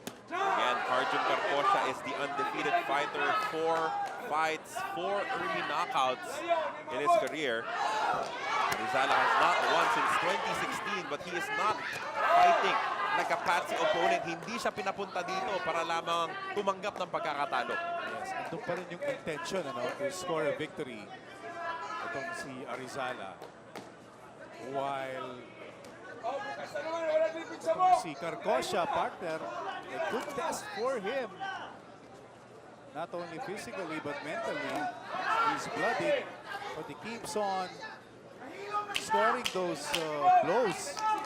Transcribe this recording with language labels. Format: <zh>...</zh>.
<en>Again, Carjun Carcosia is the undefeated fighter. 4 fights, 4 early knockouts in his career. Arizala has not won since 2016, but he is not fighting like a patsy opponent.</en> <tl>Hindi siya pinapunta dito para lamang tumanggap ng pagkakatalo.</tl> <en>Yes,</en> <tl>andun pa rin yung</tl> <en>intention to score a victory.</en> <tl>Itong si</tl> <en>Arizala. While si Carcosia, partner, a good test for him. Not only physically, but mentally. He's bloodied, but he keeps on scoring those blows.</en>